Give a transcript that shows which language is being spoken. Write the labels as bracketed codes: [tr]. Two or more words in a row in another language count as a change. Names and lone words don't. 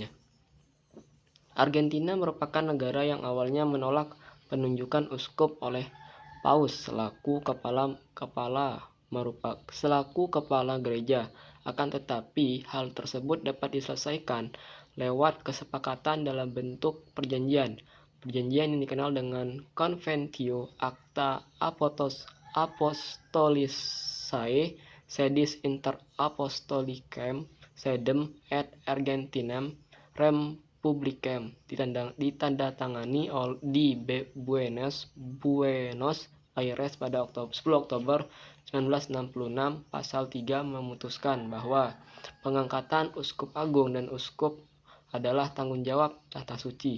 [id] Argentina merupakan negara yang awalnya menolak penunjukan uskup oleh Paus selaku kepala gereja. Akan tetapi, hal tersebut dapat diselesaikan lewat kesepakatan dalam bentuk perjanjian. Perjanjian yang dikenal dengan Conventio Acta Apostolicae Sedis Inter Apostolicem Sedem et Argentinam Rem Publicem ditandatangani di Buenos Aires pada 10 Oktober 1966. Pasal 3 memutuskan bahwa pengangkatan uskup agung dan uskup adalah tanggung jawab Tahta Suci.